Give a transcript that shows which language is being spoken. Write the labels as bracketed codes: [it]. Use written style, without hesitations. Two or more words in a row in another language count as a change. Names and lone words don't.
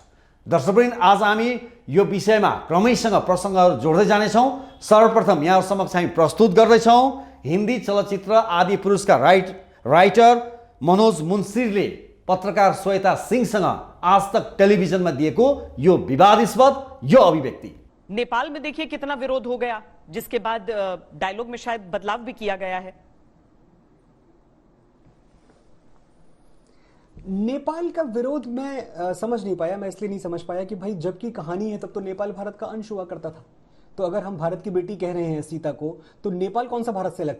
[ne] दर्शकवृन्द, आज हामी यो विषयमा क्रमैसँग प्रसङ्गहरू जोड्दै जानेछौँ। सर्वप्रथम यहाँ समक्ष हामी प्रस्तुत गर्दैछौँ हिन्दी चलचित्र आदिपुरुषका राइटर मनोज मुन्सिरले पत्रकार श्वेता सिंहसँग आजतक टेलिभिजनमा दिएको यो विवादास्पद यो अभिव्यक्ति। [hi] नेपाल में देखिए कितना विरोध हो गया, जिसके बाद डायलॉग में शायद बदलाव भी किया गया है। नेपाल का विरोध मैं समझ नहीं पाया। मैं इसलिए नहीं समझ पाया कि भाई जबकि कहानी है तब तो नेपाल भारत का अंश हुआ करता था। तो अगर हम भारत की बेटी कह रहे हैं सीता को, तो नेपाल कौन सा भारत से अलग था?